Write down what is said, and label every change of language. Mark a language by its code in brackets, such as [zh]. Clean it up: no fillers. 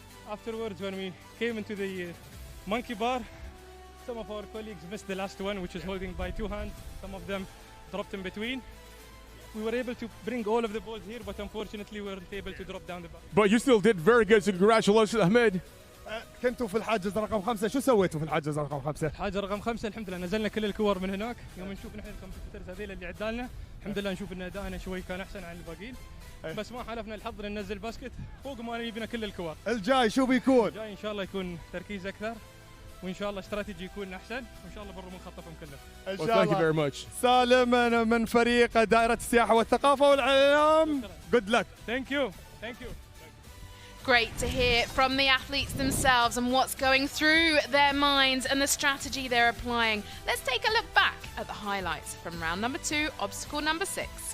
[en] Afterwards, when we came into the monkey bar, some of our colleagues missed the last one, which is holding by 2 hands. Some of them dropped in between. We were able to bring all of the balls here, but unfortunately we weren't able to drop down the bar. But you still did very good, so congratulations, Ahmed. [ar] كنتوا في الحاجز رقم 5، شو سويتوا في الحاجز رقم 5؟ الحاجه رقم 5 الحمد لله نزلنا كل الكور من هناك. يوم نشوف نحن الكمبيوترز هذيل اللي عدالنا الحمد لله نشوف ان ادائنا شوي كان احسن عن الباقيين، بس ما حالفنا الحظ ان ننزل باسكت فوق ما يبينا كل الكور. الجاي شو بيكون؟ الجاي ان شاء الله يكون تركيز اكثر، وان شاء الله استراتيجي يكون احسن، وان شاء الله بنروم نخطفهم كلهم. ان شاء الله. سالم من فريق دائرة السياحة والثقافة والإعلام. [en] Good luck. Thank you. Thank you. Great to hear from the athletes themselves and what's going through their minds and the strategy they're applying. Let's take a look back at the highlights from round number 2, obstacle number 6.